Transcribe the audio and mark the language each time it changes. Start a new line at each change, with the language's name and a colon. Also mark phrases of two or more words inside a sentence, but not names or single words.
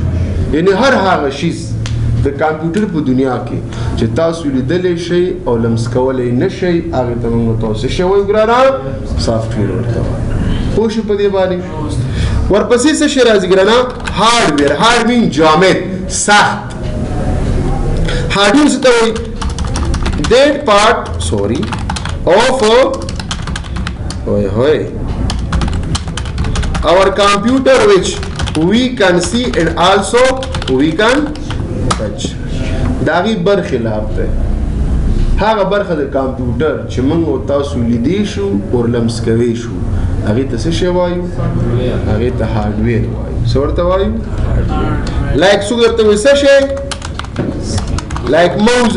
Pashto: یعنې هر هغه شیز د کمپیوټر په دنیا کې چې تاسو لیدلی شئ او لمس کولی نه شئ هغې ته موږ تاسو څه شی وایو ګرانه؟ سافټویر ورته وایو. پوه شو په دې باندې؟ ورپسې څه شی راځي ګرانه؟ هارډویر.
English: hard mean
Pashto: جامد، سخت. هارډویر څه ته وایي؟
English: that part of our computer which we can see and also we can touch.
Pashto: داغي برخلاف ده هغه برخه د کمپیوټر چې موږ او تاسو لیدی شو او لمس کوي شو هغه ته څه شی وایو؟ هغه ته هارډویر وایو. څه ورته وایو؟ لایک څو درته وایي څه شی؟
English: like mouse.